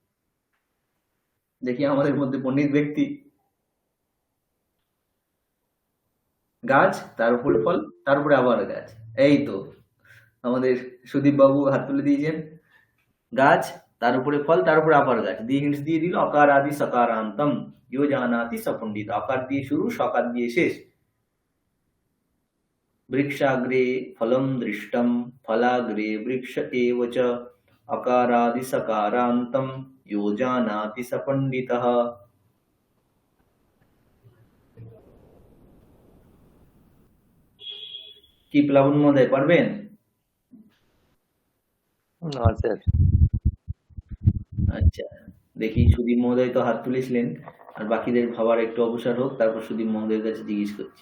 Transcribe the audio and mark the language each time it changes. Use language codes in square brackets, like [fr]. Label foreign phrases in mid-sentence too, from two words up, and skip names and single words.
[bn] দেখি আমাদের মধ্যে পণ্ডিত ব্যক্তি। গাছ, তার উপরে ফল, তার উপরে আবার গাছ। এই তো আমাদের সুদীপ বাবু হাত তুলে দিয়েছেন। গাছ, তার উপরে ফল, তার উপরে আবার গাছ, দিয়ে হিন্টস দিয়ে দিল [sa] অকার আদি সকারান্তম ইউ জানাতি সপণ্ডিত। [bn] অকার দিয়ে শুরু, সকার দিয়ে শেষ। [sa] वृक्षाग्रे फलं दृष्टं फलाग्रे वृक्ष एव च अकारादि सकारान्तं यो जानाति स पण्डितः। [bn] কি প্লাবন মহোদয় পারবেন? না স্যার। আচ্ছা, দেখি সুদীপ মহোদয় তো হাত তুলেছিলেন, আর বাকিদের ভাবার একটু অবসর হোক, তারপর সুদীপ মহোদয়ের কাছে জিজ্ঞেস করছি।